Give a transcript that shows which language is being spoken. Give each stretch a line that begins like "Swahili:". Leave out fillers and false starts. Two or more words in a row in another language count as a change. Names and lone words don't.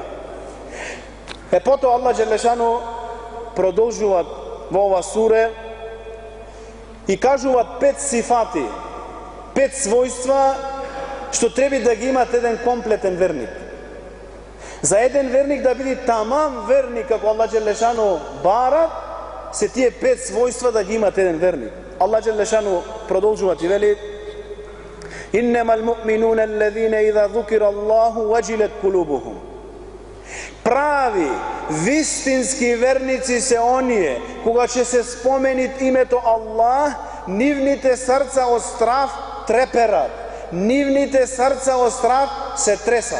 Macedonian: Потоа Аллах Джелешану продолжуваат во ова суре и кажуваат 5 сифати, 5 својства што треба да ги имат еден комплетен верник. За еден верник да биде тамам верник како Аллах Джелешану барат, се тие 5 својства да ги имат еден верник. Аллах Джелешану продолжува ти вели:
Arabic: إنما المؤمنون الذين إذا ذكر الله وجلت قلوبهم.
Macedonian: Прави, вистински верници се оние, кога ќе се споменит името Аллах, нивните срца од страв треперат, нивните срца од страв се тресат.